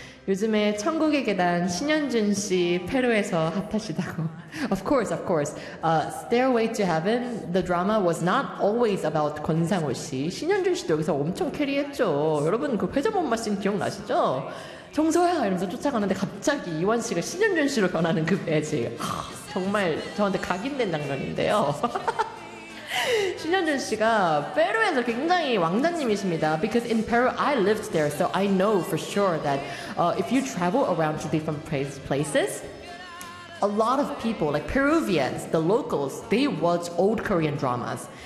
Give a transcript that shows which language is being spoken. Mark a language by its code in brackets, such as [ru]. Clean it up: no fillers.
[ko] 요즘에 천국의 계단 신현준 씨 페루에서 핫하시다고. [en] Of course. Stairway to Heaven, the drama was not always about 권상우 씨. [ko] 신현준 씨도 여기서 엄청 캐리했죠. 여러분 그 회전목 마신 기억나시죠? 정서야 이러면서 쫓아가는데 갑자기 이완 씨가 신현준 씨로 변하는 그 배지. 정말 저한테 각인된 장면인데요. 신현준 씨가 페루에서 굉장히 왕자님이십니다. [en] Because in Peru, I lived there, so I know for sure that if you travel around to different places, a lot of people, like Peruvians, the locals, they watch old Korean dramas.